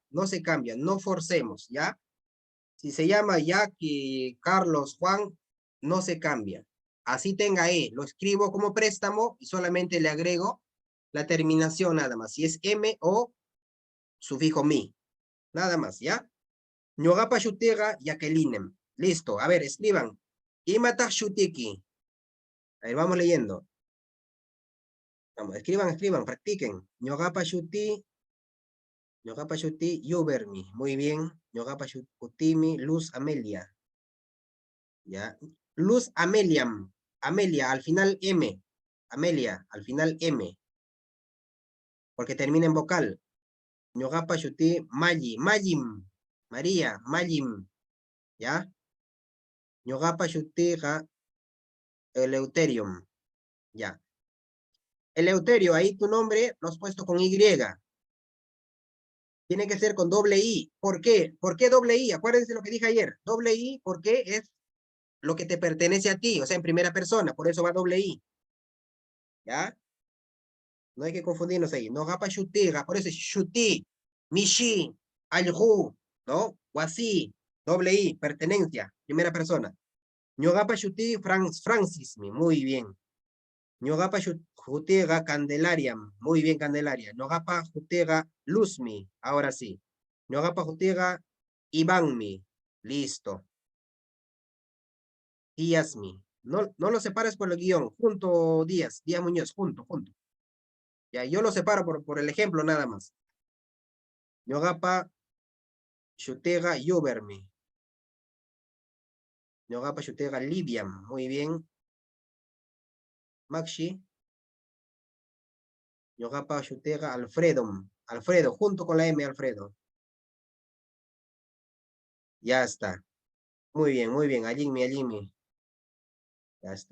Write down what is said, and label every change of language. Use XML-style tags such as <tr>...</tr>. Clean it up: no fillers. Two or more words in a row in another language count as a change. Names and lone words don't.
<es>No se cambia, no forcemos, ¿ya? Si se llama Jackie, Carlos, Juan, no se cambia. Así tenga E, lo escribo como préstamo y solamente le agrego la terminación nada más. Si es M o sufijo mi. Nada más, ¿ya?</es> <qu>Ñogapa shutega Jacquelinem.</qu> <es>Listo, a ver, escriban.</es> <qu>Imata shutiki.</qu> <es>A ver, vamos leyendo. Vamos, escriban, practiquen.</es> <qu>Ñogapa shuti. Ñogapa shuti yubermi.</qu> <es>Muy bien.</es> <qu>Ñogapa shutimi Luz Amelia. ¿Ya?</qu> <es>Luz Ameliam. Amelia, al final M. Amelia, al final M. Porque termina en vocal.</es> <qu>Ñogapa shuti Mayi. Mayim. María, Mayim.</qu> <es>¿Ya?</es> <qu>Ñogapa shutiga Eleuterium.</qu> <es>Ya. Eleuterio, ahí tu nombre lo has puesto con Y. Tiene que ser con doble I. ¿Por qué? ¿Por qué doble I? Acuérdense lo que dije ayer. Doble I porque es lo que te pertenece a ti, o sea, en primera persona. Por eso va doble I. ¿Ya? No hay que confundirnos ahí.</es> <qu>No gapa shutiga,</qu> <es>por eso es</es> <qu>shuti, mishi, alhu,</qu> <es>¿no? O así. Doble I, pertenencia, primera persona.</es> <qu>Ñogapa shuti Francis,</qu> <es>muy bien.</es> <qu>Ñogapa jutega Candelaria.</qu> <es>Muy bien, Candelaria.</es> <qu>Ñogapa jutega Luzmi.</qu> <es>Ahora sí.</es> <qu>Ñogapa jutega Ivanmi. Listo. Díazmi.</qu> <es>No lo separes por el guión. Junto Díaz. Díaz Muñoz. Junto. Ya, yo lo separo por el ejemplo nada más.</es> <qu>Ñogapa shutega yubermi. Ñogapa shutega libiam.</qu> <es>Muy bien. Maxi.</es> <qu>Ñogapa shutega Alfredo.</qu> <es>Alfredo, junto con la M, Alfredo. Ya está. Muy bien. Allí. Ya está.</es>